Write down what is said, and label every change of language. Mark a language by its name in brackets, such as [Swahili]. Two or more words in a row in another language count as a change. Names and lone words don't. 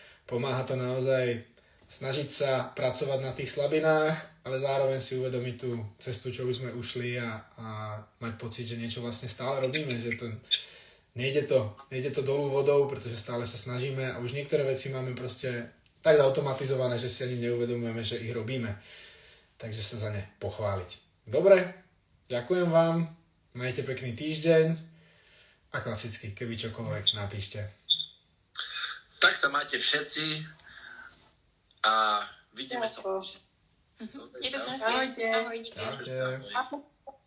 [Slovak] Pomáha to naozaj snažiť sa pracovať na tých slabinách, ale zároveň si uvedomiť tú cestu, čo už sme ušli a mať pocit, že niečo vlastne stále robíme, že to nejde to dolu vodou, pretože stále sa snažíme a už niektoré veci máme proste tak automatizované, že si ani neuvedomujeme, že ich robíme. Takže sa za ne pochváliť. Dobre, ďakujem vám, majte pekný týždeň a klasicky, keby čokoľvek, napíšte. Tak sa máte všetci a vidíme sa. [Czech] Mějte se hezky. [Slovak] Ahojte. [Czech] Ahoj, díky. [Slovak] Čaute. Ahoj.